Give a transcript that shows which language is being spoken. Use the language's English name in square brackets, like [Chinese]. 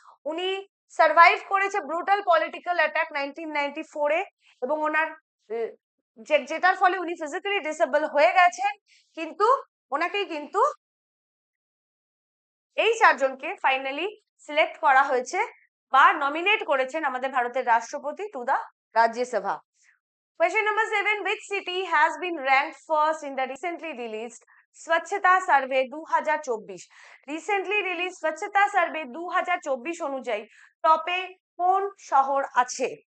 [Bangla] উনি সার্ভাইভ করেছে brutal political attack 1994 এ, এবং ওনার যেটার ফলে উনি ফিজিক্যালি ডিসেবল হয়ে গেছেন, কিন্তু ওনাকেই কিন্তু এই 4 জনকে ফাইনালি সিলেক্ট করা হয়েছে বা নমিনেট করেছেন আমাদের ভারতের রাষ্ট্রপতি to the Rajya Sabha. [English] Question number 7. Which city has been ranked first in the recently released Swachhata Survey 2024? Recently released Swachhata Survey 2024 [Bangla] অনুযায়ী টপে কোন শহর আছে?